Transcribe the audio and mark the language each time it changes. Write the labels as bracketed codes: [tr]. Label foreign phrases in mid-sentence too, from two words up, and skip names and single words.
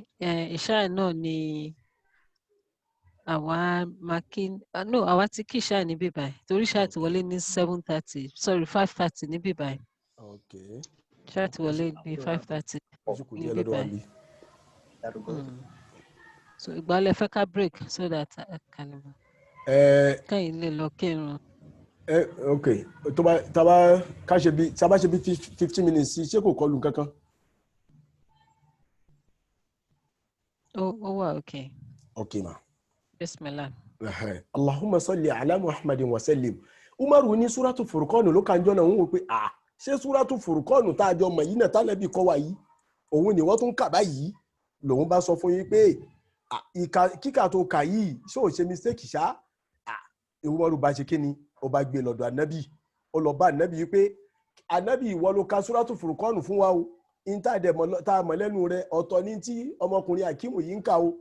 [yo] Ìṣáì náà ni àwa ti kí ìṣáì níbí báyìí torí ìṣáì ti wọlé ní 7:30 sorry 5:30 níbí báyìí. Ìṣáì ti wọlé ní 5:30 níbí báyìí. So ìgbàlẹ̀ fẹ́ ká break [en] so that [yo] kẹ́yìn lè lọ kírun. Ok tábà ṣe bí 15 minutes sí ṣé kò kọlù kankan. Ó wà ok. Ok ma. [ar] Bismillah. اللهم صل على محمد وسلم. [yo] Umaru ní súrátù Furqan ló kànjọ́ náà ń wò pé ṣé súrátù Furqan tá a jọ mọ̀ yìí náà tálẹ́bì kọ́ wa yìí òun ni wọ́n tún kà báyìí lòun bá sọ fún yín pé kíkà tó kà yìí ṣé ò ṣe mistake ṣá. Umaru bá ṣe kíni ó bá gbé lọ́dọ̀ ànábì ó lọ bá ànábì yìí pé ànábì ìwọ ló ka súrátù Furqan fún wa o in tá a mọ̀ lẹ́nu rẹ̀ ọ̀tọ̀ ní tí ọmọkùnrin Akimu yìí ń kà o.